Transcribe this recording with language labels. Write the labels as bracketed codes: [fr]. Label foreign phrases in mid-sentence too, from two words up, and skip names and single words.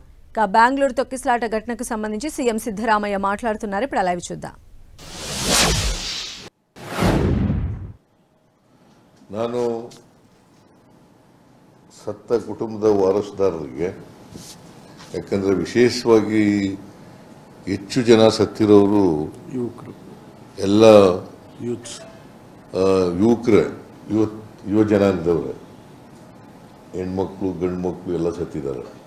[te] బెంగళూరు తొక్కిసలాట ఘటనకు సంబంధించి సీఎం సిద్ధరామయ్య మాట్లాడుతున్నారు. ఇప్పుడు లైవ్ చూద్దాం. [kn] ನಾನು ಸತ್ತ ಕುಟುಂಬದ ವಾರಸುದಾರರಿಗೆ, ಯಾಕಂದರೆ ವಿಶೇಷವಾಗಿ ಹೆಚ್ಚು ಜನ ಸತ್ತಿರೋರು ಎಲ್ಲ ಯುವಕರೇ, ಯುವ ಜನಾಂಗದವ್ರೆ, ಹೆಣ್ಮಕ್ಳು ಗಂಡು ಮಕ್ಕಳು ಎಲ್ಲ ಸತ್ತಿದ್ದಾರೆ.